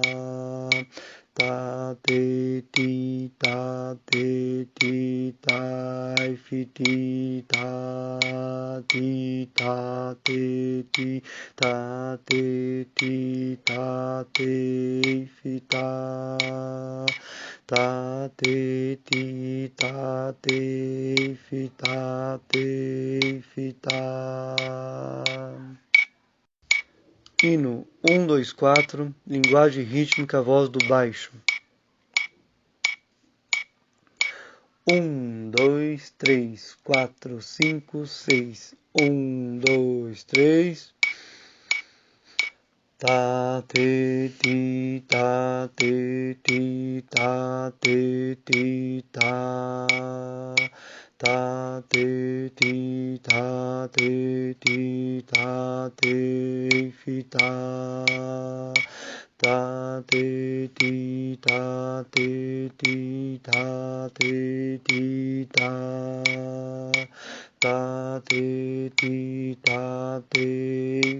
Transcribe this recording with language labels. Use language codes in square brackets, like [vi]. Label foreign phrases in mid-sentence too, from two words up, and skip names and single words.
[pt] Tá, te, ti, tá, te, ti, tá, fi, ti, tá. Ti, tá, te, ti, tá, te, ti, tá, te, fi, tá. Tá, te, ti, tá, te, fi, tá, te, fi, tá. Hino 1, 2, 4. Linguagem rítmica, voz do baixo. 1, 2, 3, 4, 5, 6. 1, 2, 3. tá, te, ti, tá, te, ti, tá, te, ti, tá, tá, te, ti, tá, te, ti, tá, te, fi, tá, tá, te, ti, tá, te, ti, tá, te, ti, tá, tá, te, ti, tá, te,